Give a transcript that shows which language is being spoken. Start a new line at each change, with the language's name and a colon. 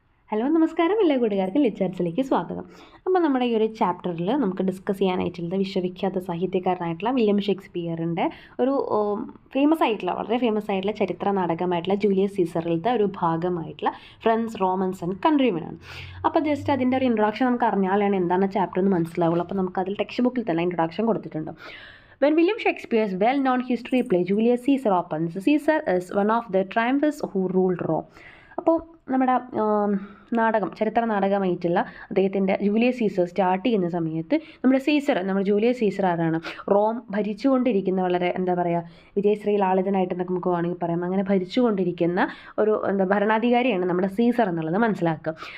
Malayalam: Hello നമസ്കാരം, എല്ലാ കൂട്ടുകാർക്കും ലിറ്ററേച്ചറിലേക്ക് സ്വാഗതം. അപ്പോൾ നമ്മുടെ ഈ ഒരു ചാപ്റ്ററിൽ നമുക്ക് ഡിസ്കസ് ചെയ്യാനായിട്ടുള്ളത് വിശ്വവിഖ്യാത സാഹിത്യകാരനായിട്ടുള്ള വില്യം ഷേക്സ്പിയറിൻ്റെ ഒരു വളരെ ഫേമസ് ആയിട്ടുള്ള ചരിത്ര നാടകമായിട്ടുള്ള ജൂലിയസ് സീസറിലത്തെ ഒരു ഭാഗമായിട്ടുള്ള ഫ്രണ്ട്സ്, റോമൻസ് ആൻഡ് കൺട്രിമെനാണ്. അപ്പോൾ ജസ്റ്റ് അതിൻ്റെ ഒരു ഇൻട്രൊഡക്ഷൻ നമുക്ക് അറിഞ്ഞാലാണ് എന്താണ് ചാപ്റ്റർ എന്ന് മനസ്സിലാവുള്ളൂ. അപ്പോൾ നമുക്ക് അതിൽ ടെക്സ്റ്റ് ബുക്കിൽ തന്നെ ഇൻട്രൊഡക്ഷൻ കൊടുത്തിട്ടുണ്ട്.
English: When William Shakespeare's well-known history play Julius Caesar opens, Caesar is one of the triumvirs who ruled Rome.
Malayalam: അപ്പോൾ നമ്മുടെ ചരിത്ര നാടകമായിട്ടുള്ള അദ്ദേഹത്തിൻ്റെ ജൂലിയസ് സീസർ സ്റ്റാർട്ട് ചെയ്യുന്ന സമയത്ത് നമ്മുടെ ജൂലിയസ് സീസർ ആരാണ്? റോം ഭരിച്ചുകൊണ്ടിരിക്കുന്ന വളരെ വിജയശ്രീ ലാളിതനായിട്ട് നമുക്ക് വേണമെങ്കിൽ പറയാം. അങ്ങനെ ഭരിച്ചുകൊണ്ടിരിക്കുന്ന ഒരു ഭരണാധികാരിയാണ് നമ്മുടെ സീസർ എന്നുള്ളത് മനസ്സിലാക്കുക.